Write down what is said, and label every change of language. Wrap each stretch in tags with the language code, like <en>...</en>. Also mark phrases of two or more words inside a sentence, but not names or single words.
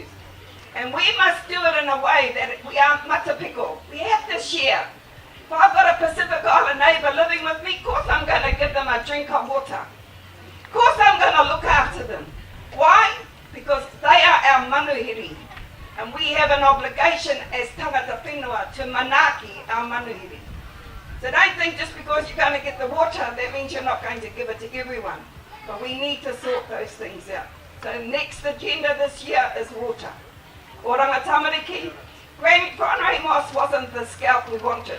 <en>And we must do it in a way that we aren't matapiko. We have to share. If I've got a Pacific Island neighbour living with me, of course I'm going to give them a drink of water. Of course I'm going to look after them. Why? Because they are our manuhiri. And we have an obligation as</en> <mi>tangata whenua</mi> <en>to manaki our manuhiri. So don't think just because you're going to get the water, that means you're not going to give it to everyone. But we need to sort those things out. So next agenda this year is water. Oranga Tamariki, primary moss wasn't the scalp we wanted.</en>